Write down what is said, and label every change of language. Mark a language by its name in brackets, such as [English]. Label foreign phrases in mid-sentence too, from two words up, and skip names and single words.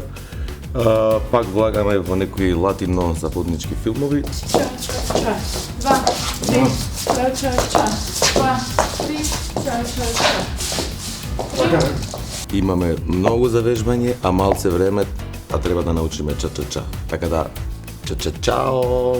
[Macedonian] Пак влагаме во некои латино-западнички филмови. Ча-ча-ча. 2, 3, ча-ча-ча. 2, 3, ча-ча-ча. Имаме многу завежбање, а малце време, а треба да научиме ча-ча-ча. Така да, ча-ча-чао!